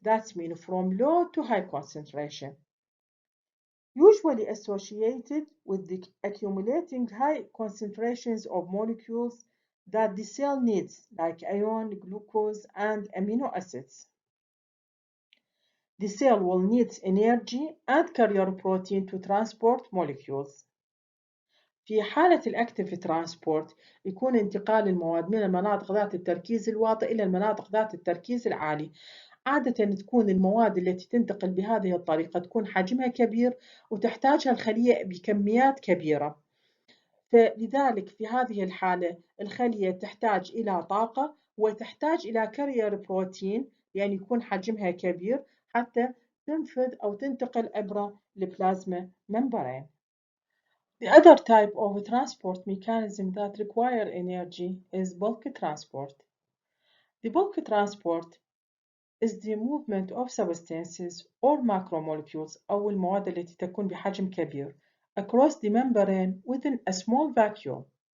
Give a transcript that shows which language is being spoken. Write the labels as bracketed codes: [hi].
[en] That means from low to high concentration, usually associated with the accumulating high concentrations of molecules that the cell needs, like iron, glucose, and amino acids. The cell will need energy and carrier protein to transport molecules. [ar] في حالة الأكتيف ترانسبورت يكون انتقال المواد من المناطق ذات التركيز الواطي إلى المناطق ذات التركيز العالي. عادة تكون المواد التي تنتقل بهذه الطريقة تكون حجمها كبير وتحتاجها الخلية بكميات كبيرة. فلذلك في هذه الحالة الخلية تحتاج إلى طاقة وتحتاج إلى كارير بروتين، يعني يكون حجمها كبير حتى تنفذ أو تنتقل عبر البلازما ممبرين. [en] The other type of transport mechanism that require energy is bulk transport. The bulk transport is the movement of substances or macromolecules [ar] أو المواد التي تكون بحجم كبير [en] across the membrane within a small vacuole.